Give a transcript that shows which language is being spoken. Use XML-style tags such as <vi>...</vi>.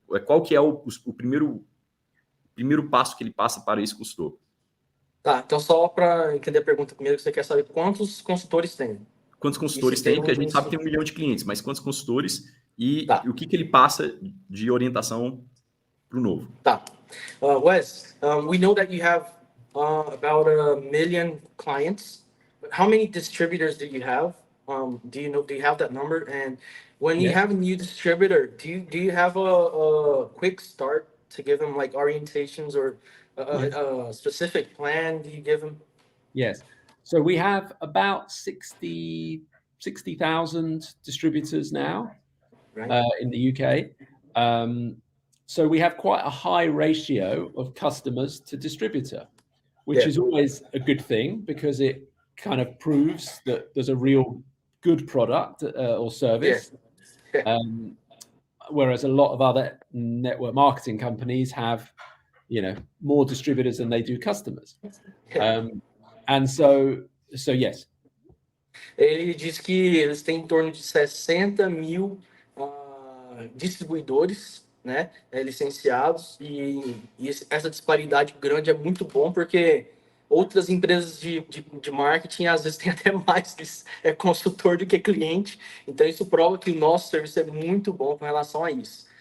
<pt>Qual que é o primeiro passo que ele passa para esse consultor? Tá, então só para entender a pergunta primeiro, você quer saber quantos consultores tem? Quantos consultores tem? Porque a gente sabe que tem 1 milhão de clientes, mas quantos consultores e o que ele passa de orientação para o novo? Tá.</pt> <en>Wes, we know that you have about 1 million clients. How many distributors do you have? Do you have that number? And when you have a new distributor, do you have a quick start to give them like orientations or a specific plan? Do you give them? Yes. So we have about 60,000 distributors now, right, in the UK. So we have quite a high ratio of customers to distributor, which is always a good thing because it kind of proves that there's a real good product or service. Whereas a lot of other network marketing companies have, more distributors than they do customers. And so yes.</en> <pt>Ele diz que eles têm em torno de 60 mil distribuidores, né, licenciados, e essa disparidade grande é muito bom porque outras empresas de marketing às vezes têm até mais consultor do que cliente, então isso prova que o nosso serviço é muito bom com relação a isso.</pt>